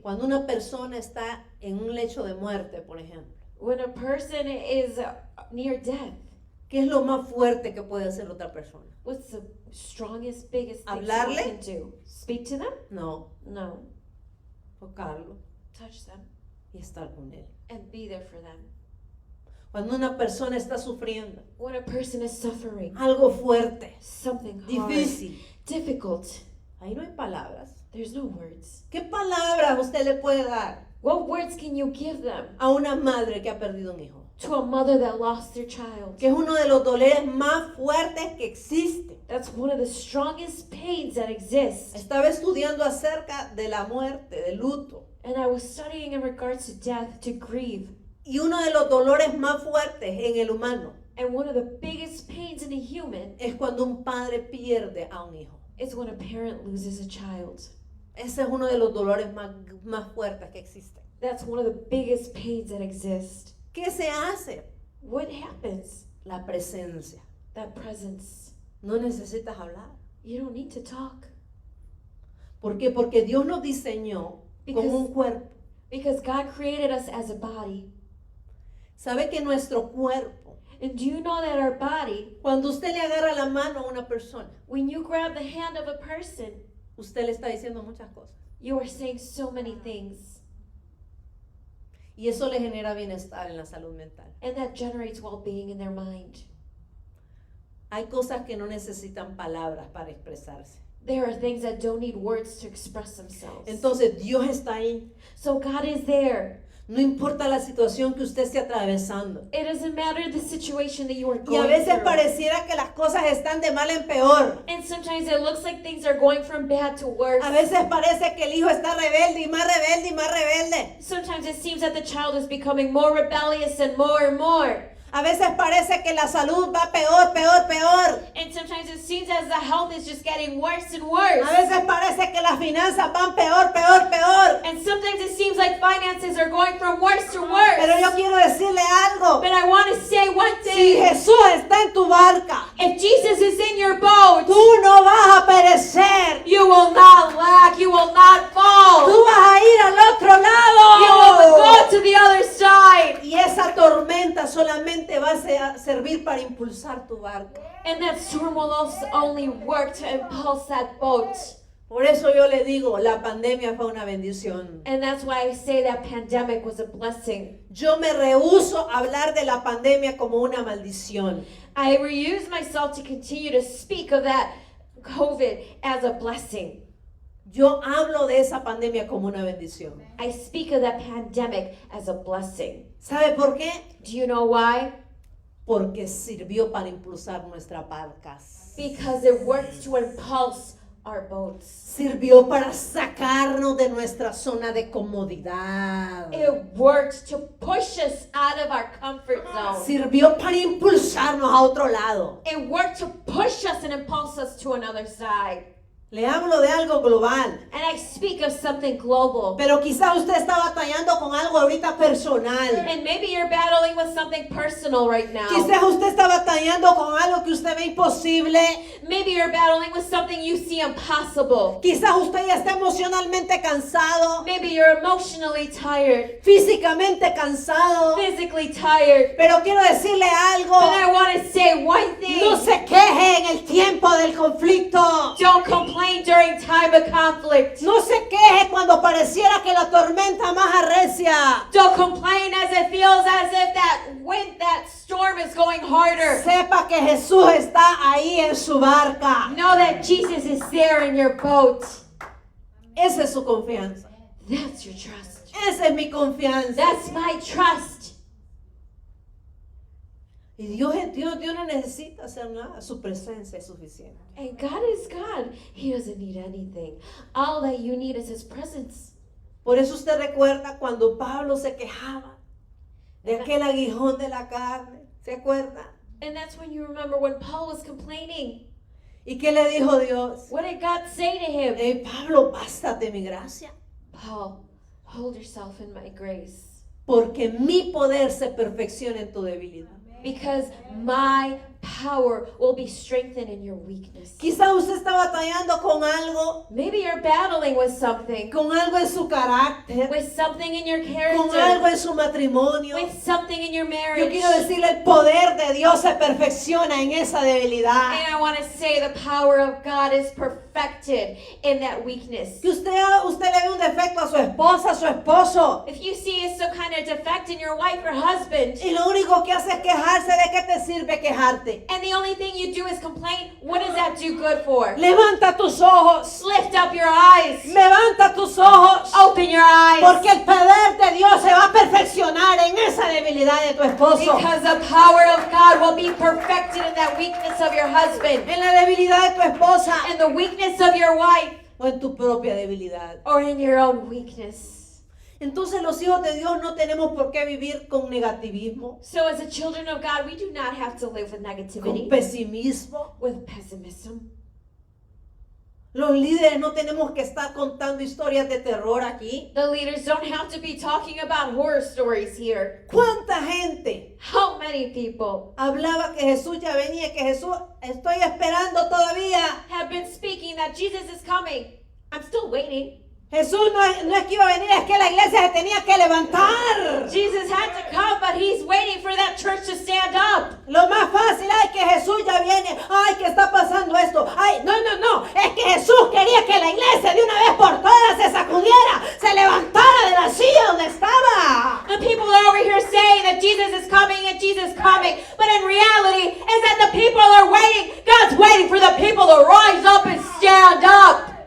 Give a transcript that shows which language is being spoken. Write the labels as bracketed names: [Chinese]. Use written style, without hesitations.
[Spanish] Cuando una persona está en un lecho de muerte, por ejemplo, [English] When a person is near death, [Spanish] ¿qué es lo más fuerte que puede hacer otra persona? [English] what's the strongest, biggest thing [Spanish] ¿Hablarle? [English] someone can do? Speak to them? [Spanish] No, [English] No. [Spanish] tocarlo [English] Touch them [Spanish] y estar con él. [English] and be there for them. [Spanish] Cuando una persona está sufriendo [English] When a person is suffering, [Spanish] algo fuerte, [English] something hard, [Spanish] difícil, [English] difficult, [Spanish] ahí no hay palabras. [English] there's no words. [Spanish] ¿Qué palabras usted le puede dar [English] What words can you give them [Spanish] a una madre que ha perdido un hijo? [English] to a mother that lost their child. [Spanish] que es uno de los dolores más fuertes que existen. [English] That's one of the strongest pains that exist. [Spanish] Estaba estudiando acerca de la muerte, del luto. [English] And I was studying in regards to death, to grieve. [Spanish] Y uno de los dolores más fuertes en el humano [English] And one of the biggest pains in a human [Spanish] es cuando un padre pierde a un hijo. [English] is when a parent loses a child. [Spanish] Ese es uno de los dolores más fuertes que existen. [English] That's one of the biggest pains that exist. [Spanish] ¿Qué se hace? [English] What happens? [Spanish] La presencia. [English] That presence. [Spanish] No necesitas hablar. [English] You don't need to talk. [Spanish] ¿Por qué? Porque Dios nos diseñó con un cuerpo. [English] Because God created us as a body. [Spanish] ¿Sabe que nuestro cuerpo, [English] And do you know that our body, [Spanish] cuando usted le agarra la mano a una persona, [English] when you grab the hand of a person, [Spanish] usted le está diciendo muchas cosas? [English] you are saying so many things. [Spanish] Y eso le genera bienestar en la salud mental. [English] And that generates well-being in their mind. [Spanish] Hay cosas que no necesitan palabras para expresarse. [English] There are things that don't need words to express themselves. [Spanish] Entonces Dios está ahí. [English] So God is there. [Spanish] No importa la situación que usted esté atravesando. [English] It doesn't matter the situation that you are [Spanish] Y [English] going [Spanish] a veces [English] through. [Spanish] pareciera que las cosas están de mal en peor. [English] And sometimes it looks like things are going from bad to worse. [Spanish] A veces parece que el hijo está rebelde y más rebelde y más rebelde. [English] Sometimes it seems that the child is becoming more rebellious and more. [Spanish] A veces parece que la salud va peor, peor, peor. [English] And sometimes it seems as the health is just getting worse and worse. [Spanish] A veces parece que las finanzas van peor, peor, peor. [English] And sometimes it seems like finances are going from worse to worse. [Spanish] Pero yo quiero decirle algo. [English] But I want to say one [Spanish] Si [English] thing. [Spanish] Jesús está en tu barca, [English] If Jesus is in your boat, [Spanish] tú no vas a perecer. [English] you will not lack, you will not fall. [Spanish] Tú vas a ir al otro [English] You will go [Spanish] lado. [English] to the other side. [Spanish] Y esa tormenta solamente va a servir para impulsar tu barca. [English] And that storm will also only work to impulse that boat. [Spanish] Por eso yo le digo, la pandemia fue una bendición. [English] And that's why I say that pandemic was a blessing. [Spanish] Yo me rehúso a hablar de la pandemia como una maldición. [English] I reuse myself to continue to speak of that COVID as a blessing. [Spanish] Yo hablo de esa pandemia como una bendición. [English] I speak of that pandemic as a blessing. [Spanish] ¿Sabe por qué? [English] Do you know why? [Spanish] Porque sirvió para impulsar nuestras barcas. [English] Because it worked to impulse our boats. [Spanish] Sirvió para sacarnos de nuestra zona de comodidad. [English] It worked to push us out of our comfort zone. [Spanish] Sirvió para impulsarnos a otro lado. [English] It worked to push us and impulse us to another side. [Spanish] Le hablo de algo global. [English] And I speak of something global. [Spanish] Pero quizás usted está batallando con algo ahorita personal. [English] And maybe you're battling with something personal right now. [Spanish] Quizás usted está batallando con algo que usted ve imposible. [English] Maybe you're battling with something you see impossible. [Spanish] Quizás usted ya está emocionalmente cansado, [English] Maybe you're emotionally tired, [Spanish] físicamente cansado. [English] physically tired. [Spanish] Pero quiero decirle algo. [English] But I want to say one thing. [Spanish] No se queje en el tiempo del conflicto. [English] Don't complain during time of conflict. [Spanish] No se queje cuando pareciera que la tormenta más arrecia. [English] Don't complain as it feels as if that wind, that storm is going harder. [Spanish] Sepa que Jesús está ahí en su barca. [English] Know that Jesus is there in your boat. [Spanish] Esa es su confianza. [English] That's your trust. [Spanish] Esa es mi confianza. [English] That's my trust. [Spanish] Y Dios no necesita hacer nada. Su presencia es suficiente. [English] And God is God. He doesn't need anything. All that you need is His presence. [Spanish] Por eso usted recuerda cuando Pablo se quejaba de aquel aguijón de la carne. ¿Se acuerda? [English] And that's when you remember when Paul was complaining. [Spanish] ¿Y qué le dijo Dios? [English] What did God say to him? [Spanish] Pablo, bástate mi gracia. [English] Paul, hold yourself in my grace. [Spanish] Porque mi poder se perfecciona en tu debilidad. [English] Because my power will be strengthened in your weakness. [Spanish] Quizá usted está batallando con algo [English] Maybe you're battling with something. [Spanish] en su carácter, [English] With something in your [Spanish] con [English] character. [Spanish] algo en su matrimonio. [English] With something in your [Spanish] Yo [English] marriage. [Spanish] quiero decirle, el poder de Dios se perfecciona en esa debilidad. [English] And I want to say the power of God is perfected in that weakness. [Spanish] Que usted le ve un defecto a su esposa, a su esposo, [English] If you see some kind of defect in your wife or husband, [Spanish] y lo único que hace es quejarse, ¿de qué te sirve quejarte? [English] and the only thing you do is complain, what does that do good for? [Spanish] Levanta tus ojos, [English] Lift up your eyes. [Spanish] levanta tus ojos, [English] Open your eyes. [Spanish] porque el poder de Dios se va a perfeccionar en esa debilidad. debilidad de tu esposo, [English] Because the power of God will be perfected in that weakness of your husband, [Spanish] en la debilidad de tu esposa [English] in the weakness of your wife, [Spanish] o en tu propia debilidad. [English] or in your own weakness. [Spanish] Entonces los hijos de Dios no tenemos por qué vivir con negativismo, [English] So as the children of God, we do not have to live with [Spanish] con [English] negativity, [Spanish] pesimismo. [English] with pessimism. [Spanish] Los líderes no tenemos que estar contando historias de terror aquí. [English] The leaders don't have to be talking about horror stories here. [Spanish] ¿Cuánta gente [English] How many people [Spanish] hablaba que Jesús ya venía, que Jesús, estoy esperando todavía? [English] have been speaking that Jesus is coming? I'm still waiting. [Spanish] Jesús no es que iba a venir, es que la iglesia se tenía que levantar. [English] Jesus had to come, but he's waiting for that church to stand up. [Spanish] Lo más fácil, ay, que Jesús ya viene, ay, que está pasando esto, ay, no, es que Jesús quería que la iglesia de una vez por todas se sacudiera, se levantara de la silla donde estaba. [English] The people are over here saying that Jesus is coming and Jesus is coming, but in reality is that the people are waiting. God's waiting for the people to rise up and stand up.